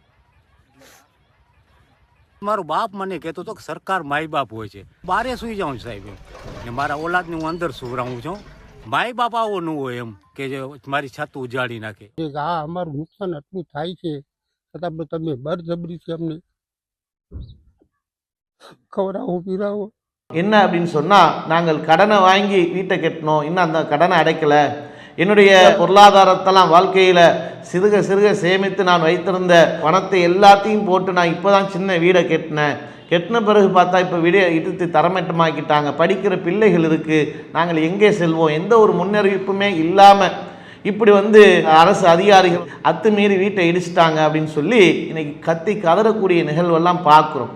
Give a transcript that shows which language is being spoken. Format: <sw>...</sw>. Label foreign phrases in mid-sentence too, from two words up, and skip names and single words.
<gu>મારો બાપ મને કહેતો હતો કે સરકાર માય બાપ હોય છે, બારે સુઈ જાઉં સાહેબ એમ, ને મારા ઓલાદને હું અંદર સુવરાવું છું. માય બાપ આવો ન હોય એમ કે જે મારી છત ઉજાડી નાખે. આ અમારું નુકસાન આટલું થાય છે છતાં પણ તમે બળજબરીથી અમને ખવડાવો પીરાવો.</gu> <ta>என்ன அப்படின்னு சொன்னால், நாங்கள் கடனை வாங்கி வீட்டை கட்டணும், இன்னும் அந்த கடனை அடைக்கலை, என்னுடைய பொருளாதாரத்தெல்லாம் வாழ்க்கையில் சிறுக சிறுக சேமித்து நான் வைத்திருந்த பணத்தை எல்லாத்தையும் போட்டு நான் இப்போ தான் சின்ன வீடை கட்டின பிறகு பார்த்தா இப்போ வீடை இடித்து தரமட்டமாக்கிட்டாங்க, படிக்கிற பிள்ளைகள் இருக்குது, நாங்கள் எங்கே செல்வோம், எந்த ஒரு முன்னறிவிப்புமே இல்லாமல் இப்படி அரசு அதிகாரிகள் அத்துமீறி வீட்டை இடிச்சிட்டாங்க அப்படின்னு சொல்லி இன்னைக்கு கத்தி கதறக்கூடிய நிகழ்வெல்லாம் பார்க்குறோம்.</ta>